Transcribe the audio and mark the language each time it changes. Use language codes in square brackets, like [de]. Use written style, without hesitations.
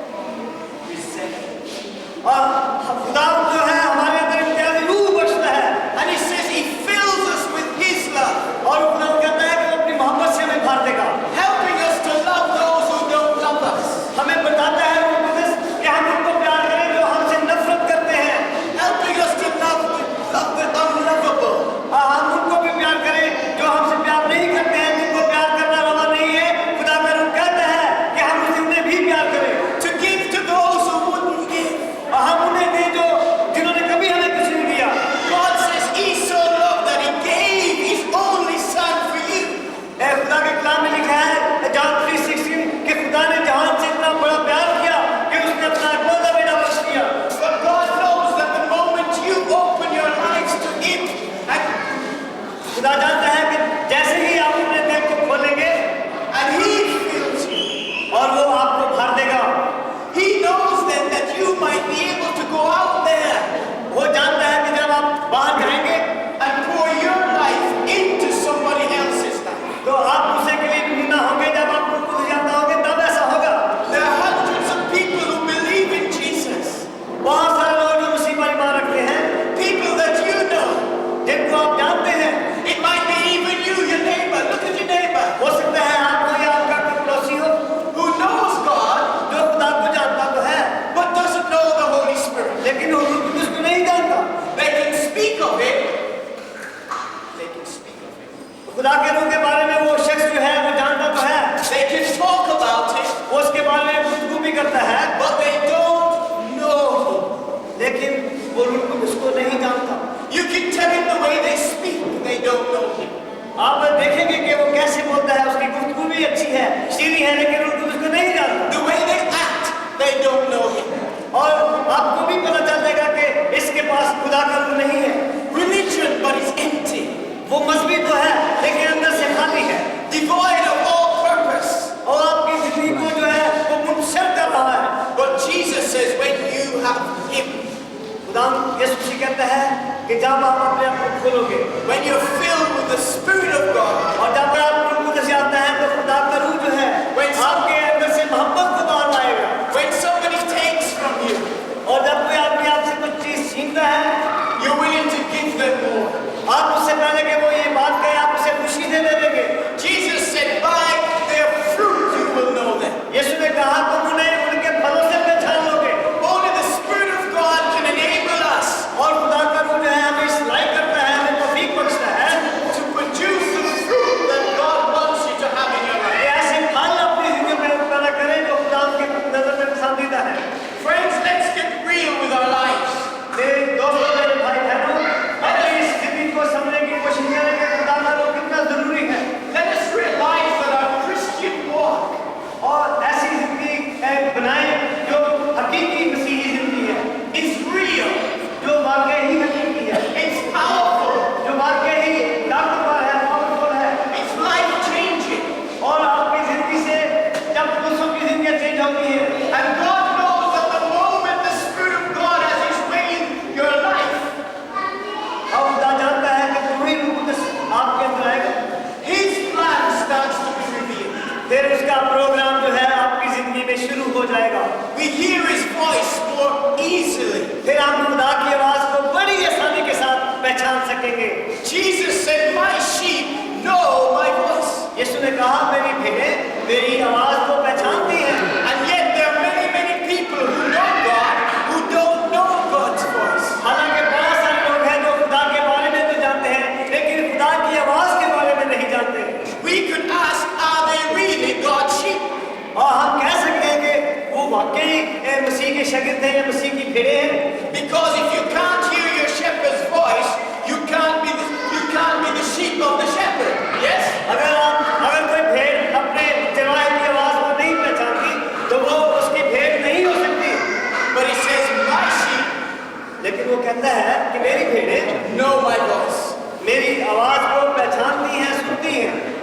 [hi] और खुदा जो है हमारे अंदर इम्तियाजी रूह बख्शता है। [en] And he says he fills us with his love, [hi] और खुदा कहता है कि वो अपनी मोहब्बत से हमें भर देगा, [en] helping us to love those who don't love us, [hi] हमें बताता है रूह कुदस कि हम उनको प्यार करें जो हमसे नफरत करते हैं, [en] helping us to love the unlovable. [hi] हम उनको भी प्यार करें जो हमसे प्यार नहीं करते हैं, जिनको प्यार करना रवा नहीं है। खुदा का रूह कहता है कि हम उन्हें भी प्यार करें, [en] To give to those who wouldn't give. [hi] और हम उन्हें दें जो जिन्होंने कभी हमें कुछ नहीं दिया। [en] God says he so loved that he gave his only son for you. [hi] खुदा के कलाम में लिखा है जॉन 3:16 कि खुदा ने जहान से इतना बड़ा प्यार किया कि उसने अपना इकलौता बेटा बख्श दिया। [en] But God knows that the moment you open your lives to him, and [hi] खुदा जानता है कि जैसे ही आप अपने दिल को खोलेंगे [en] he fills you, [hi] और वो आपको भर देगा। [en] he knows then that you might be able to go out there [hi] वो जानता है कि जब आप बाहर जाएंगे [en] and pour your life into somebody else's life. [hi] तो आप दूसरे के लिए नमूना होंगे। जब आप खुद जाता होंगे तब ऐसा होगा। [en] There are hundreds of people who believe in Jesus, [hi] बहुत सारे लोग जो मसीह पर ईमान रखते हैं, [en] people that you know. [hi] जिनको आप जानते हैं, [en] It might be even you, your neighbor. Look at your neighbor [hi] हो सकता है आपको या आपका कोई पड़ोसी हो [en] who knows God [hi] जो खुदा को जानता तो है [en] but doesn't know the Holy Spirit. [hi] लेकिन वो रूह कुदस को नहीं जानता। [en] They can speak of it. They can speak of it. [hi] खुदा के रूह के बारे में वो शख्स जो है वो जानता तो है, [en] They can talk about it, [hi] वो उसके बारे में गुफ्तगू भी करता है, [en] but they don't know. [hi] लेकिन वो रूह कुदस को नहीं जानता। [en] You can tell it the way they speak. They don't know him. [hi] आप देखेंगे कि वो कैसे बोलता है, उसकी गुफ्तगू भी अच्छी है, सीधी है, लेकिन रूह कुदस को नहीं जानता। [en] The way they act, they don't know him. [hi] और आपको भी पता चल जाएगा कि इसके पास खुदा का रूह नहीं है। [en] Religion, but it's empty. [hi] वो मजहबी तो है लेकिन अंदर से खाली है, [en] Devoid of all purpose. [hi] और आपकी जिंदगी को जो है वो मुनसर कर रहा है। [en] But Jesus says when you have him, [hi] खुदा यीशु मसीह कहता है कि जब आप अपने आप को खोलोगे [en] when you're filled with the Spirit of God, [hi] और जब आप रूह कुदस से आता है तो खुदा का रूह जो है आपके अंदर से मोहब्बत को बाहर लाएगा। [en] when somebody takes from you, [hi] और जब कोई आदमी आपसे कुछ चीज छीनता है, [en] you're willing to give them more. [hi] आप उससे पहले कि वो ये बात कहे आप उसे खुशी से दे देंगे। [en] Jesus said, by their fruit you will know them. [hi] यीशु ने कहा तुम उन्हें उनके फलों से पहचान लोगे। [en] Only the Spirit of God can enable us [hi] और खुदा का रूह जो है हमें इस लायक करता है, हमें तौफीक बख्शता है [en] to produce the fruit that God wants you to have in your [hi] कि [en] life. [hi] ऐसे फल अपनी जिंदगी में पैदा करें जो खुदा की नजर में पसंदीदा है। [en] Friends, let's get real with our lives. [hi] मेरे दोस्तों, मेरे भाई बहनों, अपनी इस जिंदगी को समझने की कोशिश करें कि खुदा का रूह कितना जरूरी है, [en] Let us realize that our Christian walk [hi] और ऐसी जिंदगी बनाएं जो हकीकी मसीही जिंदगी है, [en] is real. [hi] जो वाकई ही हकीकी है, [en] It's powerful. [hi] जो वाकई ही ताकतवर है, पावरफुल है। [en] It's life-changing. [hi] और आपकी जिंदगी से जब दूसरों की जिंदगी चेंज होती है, [en] And God knows that the moment the Spirit of God has His way in your life, [hi] और खुदा जानता है कि वही रूह कुदस आपके अंदर आएगा, [en] His plan starts to be revealed. [hi] फिर उसका प्रोग्राम जो है आपकी जिंदगी में शुरू हो जाएगा। [en] We hear His voice more easily. [hi] फिर हम खुदा की आवाज को बड़ी आसानी के साथ पहचान सकेंगे। [en] Jesus said, my sheep know my voice. [hi] यीशु ने कहा मेरी भेड़ें मेरी आवाज को पहचानती हैं। [en] And yet there are many, many people who know God who don't know God's voice. [hi] हालांकि बहुत सारे लोग हैं जो खुदा के बारे में तो जानते हैं लेकिन खुदा की आवाज के बारे में नहीं जानते। [en] We could ask, are they really God's sheep? [hi] और हम कह सकते हैं कि वो वाकई मसीह के शागिर्द हैं या मसीह की भेड़ें हैं। [en] Because if you can't hear your shepherd's voice, you can't be the sheep of the shepherd. Yes? [hi] अगर कोई भेड़ अपने चरवाहे की आवाज को नहीं पहचानती तो वो उसकी भेड़ नहीं हो सकती। [en] But He says, my sheep [hi] लेकिन वो कहता है कि मेरी भेड़ें [en] know my voice. [hi] मेरी आवाज को पहचानती हैं, सुनती हैं।